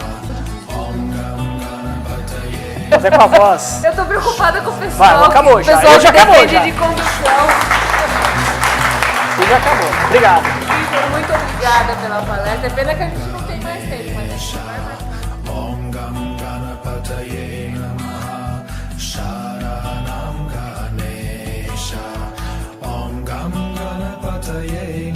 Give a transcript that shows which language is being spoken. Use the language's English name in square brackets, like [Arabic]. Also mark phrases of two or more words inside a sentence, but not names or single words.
[Portuguese] Fazer com a voz. Eu tô preocupada com o pessoal. Vai, acabou já. O pessoal Já acabou, depende já. de condução. Já acabou. Obrigado. Vitor, muito obrigada pela palestra. É pena que a gente não tem mais tempo, mas a gente vai mais. [Sanskrit] ॐ गं गणपतये नमः शरणं गणेश ॐ गं गणपतये